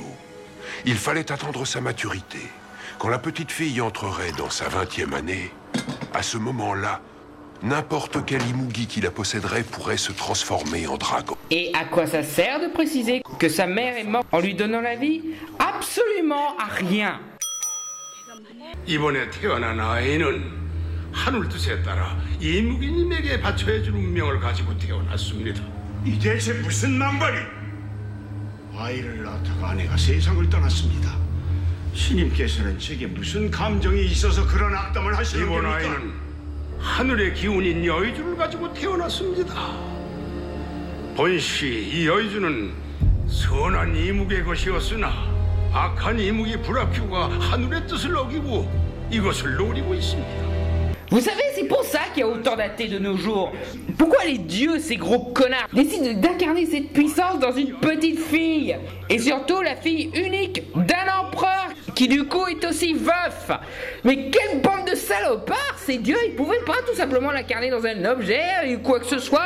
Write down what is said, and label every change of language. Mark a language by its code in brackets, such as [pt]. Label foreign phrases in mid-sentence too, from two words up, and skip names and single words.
[fr] Il fallait attendre sa maturité. Quand la petite fille entrerait dans sa 20e année, à ce moment-là, n'importe quel Imugi qui la posséderait pourrait se transformer en dragon. Et à quoi ça sert de préciser que sa mère est morte en lui donnant la vie? Absolument à rien. [ko] 이번에 태어난 아이는 하늘 뜻에 따라 이무기님에게 바쳐야 줄 운명을 가지고 태어났습니다. 이 대체 무슨 망발이? 아이를 낳다가 아내가 세상을 떠났습니다. 신님께서는 제게 무슨 감정이 있어서 그런 악담을 하시는 겁니까? 이번 아이는 하늘의 기운인 여의주를 가지고 태어났습니다. 본시 이 여의주는 선한 이묵의 것이었으나 악한 이묵이 브라큐가 하늘의 뜻을 어기고 이것을 노리고 있습니다. [fr] Vous savez, c'est pour ça qu'il y a autant d'athées de nos jours. Pourquoi les dieux, ces gros connards, décident d'incarner cette puissance dans une petite fille? Et surtout la fille unique d'un empereur qui du coup est aussi veuf. Mais quelle bande de salopards! Ces dieux, ils pouvaient pas tout simplement l'incarner dans un objet ou quoi que ce soit?